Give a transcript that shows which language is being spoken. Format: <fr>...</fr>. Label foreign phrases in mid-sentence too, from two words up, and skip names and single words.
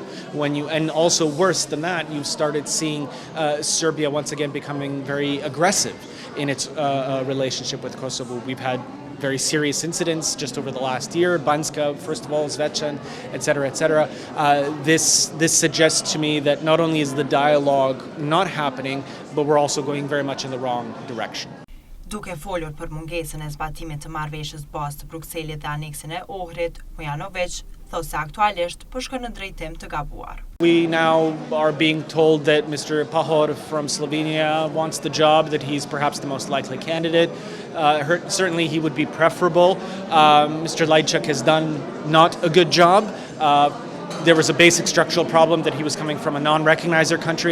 <en>And also worse than that, you've started seeing Serbia once again becoming very aggressive in its relationship with Kosovo. We've had very serious incidents just over the last year, Banska, first of all, Zvečan, etc., etc. This suggests to me that not only is the dialogue not happening, but we're also going very much in the wrong direction.</en> <sq>Duke folur për mungesën e zbatimit të marrëveshjes bazë të Brukselit dhe aneksin e Ohrit, Mujanoviq thotë se aktualisht po shkon në drejtim të gabuar.</sq> <en>We now are being told that Mr. Pahor from Slovenia wants the job, that he's perhaps the most likely candidate. Certainly he would be preferable. Mr. Lajçak has done not a good job. There was a basic structural problem that he was coming from a non-recognizer country.</en>